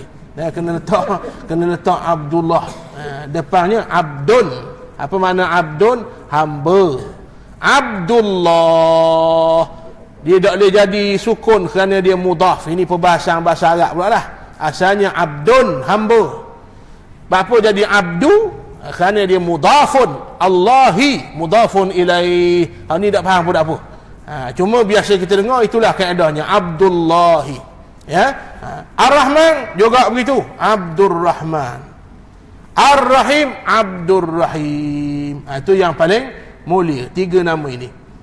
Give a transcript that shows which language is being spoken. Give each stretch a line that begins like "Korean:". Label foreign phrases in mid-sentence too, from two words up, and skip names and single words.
Malay: Kena letak Abdullah. Depannya Abdun. Apa makna Abdun? Hamba. Abdullah, dia tak boleh jadi sukun kerana dia mudhaf. Ini perbahasan bahasa Arab pula lah. Asalnya Abdun, hamba. Apa jadi abdu? Kerana dia mudhafun,
Arabic: الله مضاف إليه.
Malay: Ini tak faham pun tak apa. Cuma biasa kita dengar, itulah kaedahnya, Abdullahi. Ar-Rahman juga begitu, Abdur Rahman. Ar-Rahim, Abdur Rahim. Itu yang paling mulia, 3 nama ini.